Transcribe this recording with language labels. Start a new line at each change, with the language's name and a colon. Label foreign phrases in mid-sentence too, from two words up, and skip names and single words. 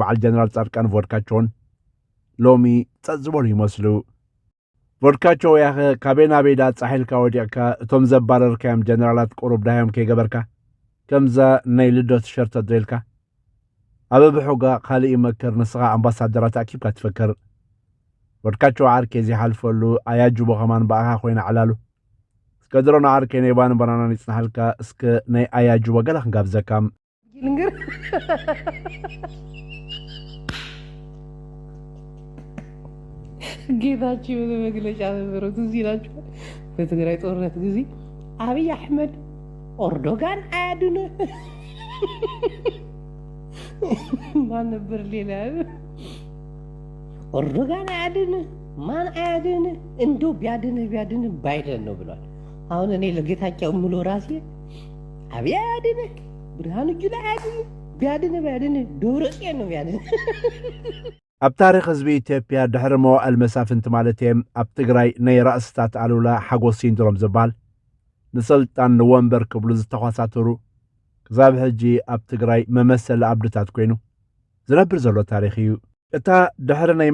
Tigrinya: በዓል ጀነራል ጻድቃን ቮድካቸውን ሎሚ ጸጥ ዝበሉ ይመስሉ ቮድካቸው ያኸ ካበይ ናበይ ዳ ጻሒልካ ወዲቕካ እቶም ዘባረርካዮም ጀነራላት ቁሩብ ዳዮም ከይገበርካ ከምዛ ናይ ልደት ሸርተ ድሬልካ ኣብ ብሑጋ ካልእ ይመክር ንስኻ ኣምባሳደራት ኣኪብካ ትፈክር ቮድካቸው ዓርኬ ዘይሓልፈሉ ኣያጅቦ ኸማን በኣኻ ኮይና ዕላሉ እስከ ድሮ ንዓርኬ ናይ ባን ባናናን ይጽናሓልካ እስከ ናይ ኣያጅቦ ገለ ክንጋብዘካም
Amharic: ጌታቸው በመግለጫ ነበረው ትዝ ይላችኋል። በትግራይ ጦርነት ጊዜ አብይ አህመድ ኦርዶጋን አያድነ ማን ነበር ሌላ ኦርዶጋን አያድነ ማን አያድነ እንዶ ቢያድነ ባይደን ነው ብሏል። አሁን እኔ ለጌታቸው ሙሉ ራሴ አብይ አያድነ ብርሃኑ ጁላ አያድነ ቢያድነ ዶሮጤን ነው ቢያድነ
Tigrinya: ኣብ ታሪክ ህዝቢ ኢትዮጵያ ድሕሪ መዋዕል መሳፍንቲ ማለት እዮም ኣብ ትግራይ ናይ ራእስታት ኣሉላ ሓጎስ ሲንድሮም ዝበሃል ንስልጣን ንወንበር ክብሉ ዝተኳሳተሩ ክሳብ ሕጂ ኣብ ትግራይ መመሰሊ ኣብድታት ኮይኑ ዝነብር ዘሎ ታሪክ እዩ እታ ድሕሪ ናይ